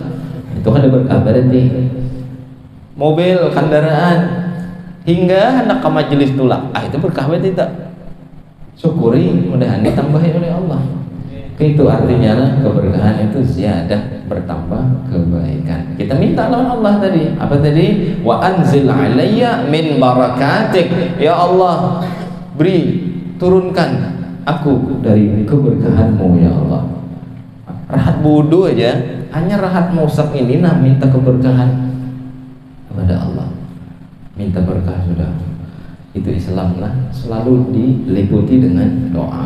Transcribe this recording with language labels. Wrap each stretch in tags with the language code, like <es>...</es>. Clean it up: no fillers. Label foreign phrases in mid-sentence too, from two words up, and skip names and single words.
<bjn>Itu kan ada berkah berarti. Mobil, kendaraan, hingga hendak ke majelis tulak, itu berkah berarti tak? Syukuri, mudah-mudahan ditambahi oleh Allah. Itu artinya keberkahan itu ziyadah, bertambah kebaikan. Kita minta lawan Allah tadi. Apa tadi?</bjn> <ar>وأنزل علي من بركاتك. يا الله,</ar> <bjn>beri, turunkan aku dari keberkahanmu</bjn> <ar>يا الله.</ar> <bjn>Rahat wudu aja, hanya rahat musak ini nah minta keberkahan kepada Allah, minta berkah sudah. Itu Islam lah, selalu diliputi dengan doa.</bjn>